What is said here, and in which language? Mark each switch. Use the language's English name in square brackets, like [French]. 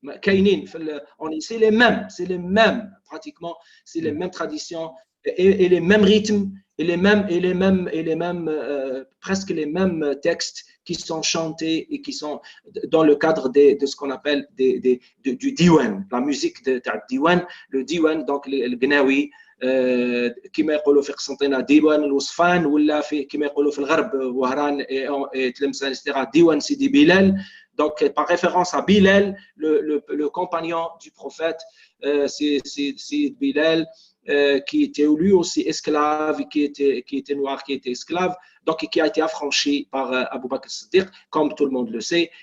[French] C'est les mêmes, pratiquement, c'est les mêmes traditions et les mêmes rythmes et presque les mêmes textes qui sont chantés et qui sont dans le cadre de ce qu'on appelle du diwan, la musique de diwan, le diwan, donc le gnawi. [Arabic] كما يقولوا في قسنطينه ديوان الوصفان ولا كما يقولوا في الغرب وهران تلمسان etc. ديوان سيدي بلال. [French] Donc, par référence à Bilal, le compagnon du prophète, c'est Bilal, qui était lui aussi esclave, qui était noir, qui était esclave, donc qui a été affranchi par Abu Bakr Siddiq, comme tout le monde le sait.